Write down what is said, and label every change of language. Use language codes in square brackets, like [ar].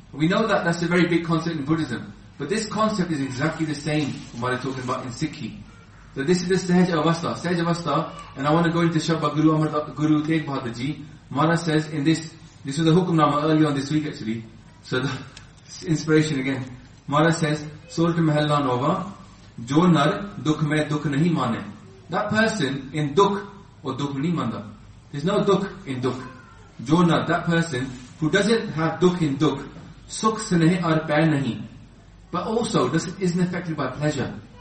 [en] We know that that's a very big concept in Buddhism. But this concept is exactly the same from what I'm talking about in Sikhi. So this is the Sahaj Avastha. Sahaj Avastha, and I want to go into Shabda Guru Amar Das, Guru Tegh Bahadur Ji. Maharaj says in this, this was the Hukam Nama earlier on this week actually. So the inspiration again. [pa] Maharaj says, salt ਮਹੱਲਾ ਨੌਵਾਂ, ਜੋ ਨਰ ਦੁਖ ਮੇਂ ਦੁਖ ਨਹੀ ਮਾਨੇ. [en] That person in [pa] ਦੁਖ, ਓਹ ਦੁਖ ਨਹੀ ਮੰਨਦਾ. [en] There's no dukh in dukh. Jona, that person who doesn't have dukh in dukh, [pa] sukh sneh ar pair nahi, [en] but also doesn't, isn't affected by pleasure.